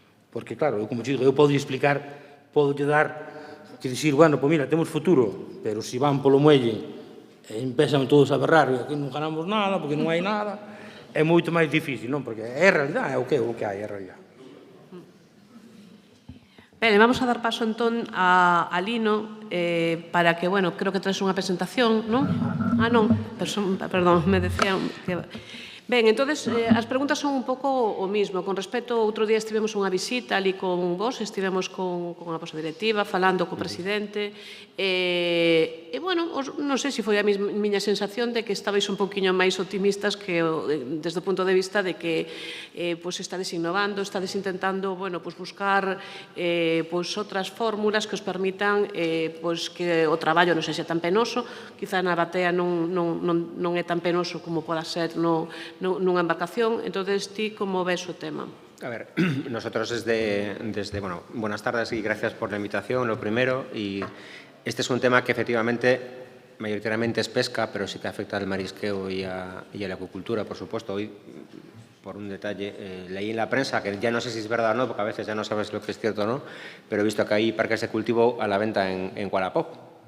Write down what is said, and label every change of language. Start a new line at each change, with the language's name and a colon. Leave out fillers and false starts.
Galician: Porque, claro, eu como digo, eu podo explicar, podo dar, que dicir, bueno, pois mira, temos futuro, pero se van polo muelle e empezan todos a berrar e aquí non ganamos nada, porque non hai nada, é moito máis difícil, non? Porque é a realidade, é o que hai, é a realidade. Ben, vamos a dar paso entón a Lino para que, bueno, creo que traes unha presentación, non? Non, perdón, me decían que... Ben, entonces, as preguntas son un pouco o mismo. Con respecto, outro día estivemos unha visita ali con vos, estivemos con a vosa directiva, falando co presidente, e, bueno, non sei se foi a miña sensación de que estabais un poquinho máis optimistas que desde o punto de vista de que estades innovando, estades intentando, bueno, buscar outras fórmulas que os permitan que o traballo non sexa tan penoso, quizá na batea non é tan penoso como poda ser nunha embarcación. Entonces, ti como ves o tema?
Spanish: A ver, nosotros bueno, buenas tardes y gracias por la invitación, lo primero, y este es un tema que efectivamente mayoritariamente es pesca, pero sí que afecta al marisqueo y a la acuicultura, por supuesto. Hoy, por un detalle, leí en la prensa, que ya no sé si es verdad o no, porque a veces ya no sabes lo que es cierto o no, pero he visto que hay parques de cultivo a la venta en Wallapop.